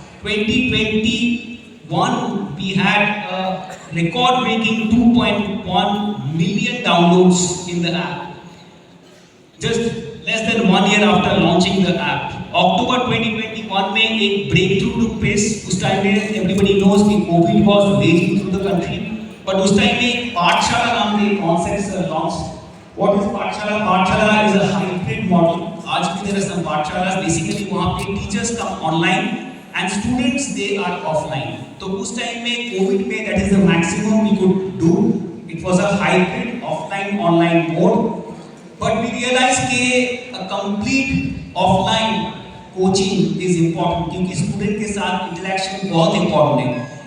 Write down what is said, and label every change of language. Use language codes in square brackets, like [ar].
[en] 2021 we had a record-breaking 2.1 million downloads in the app. Just less than 1 year after launching the app. October 2021 में एक breakthrough took place. [hi] उस time में [en] everybody knows कि COVID was raging through the country. [hi] But उस time में पाठशाला नाम के concept launched. [en] What is Pathshala? Pathshala is a hybrid model. [hi] आज की तरह [en] some Pathshala basically वहाँ पे teachers come online and students they are offline. [hi] तो उस time में COVID में [en] that is the maximum we could do. It was a hybrid offline online mode. But we realized कि a complete offline coaching is important [hi] क्योंकि student के साथ interaction बहुत important है.